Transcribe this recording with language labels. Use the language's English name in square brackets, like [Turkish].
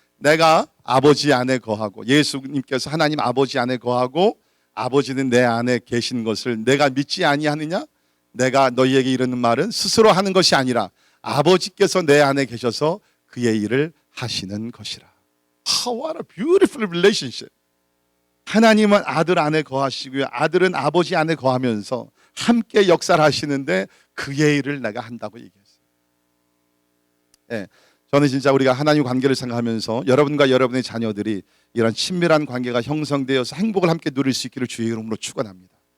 [Korean] 내가 아버지 안에 거하고, 예수님께서 하나님 아버지 안에 거하고 아버지는 내 안에 계신 것을 내가 믿지 아니하느냐? 내가 너희에게 이르는 말은 스스로 하는 것이 아니라 아버지께서 내 안에 계셔서 그의 일을 하시는 것이라. [English] What a beautiful relationship. [Korean] 하나님은 아들 안에 거하시고요, 아들은 아버지 안에 거하면서 함께 역사를 하시는데 그의 일을 내가 한다고 얘기했어요. 네, 저는 진짜 우리가 하나님 관계를 생각하면서 여러분과 여러분의 자녀들이 이런 친밀한 관계가 형성되어서 행복을 함께 누릴 수 있기를 주의 이름으로 축원합니다.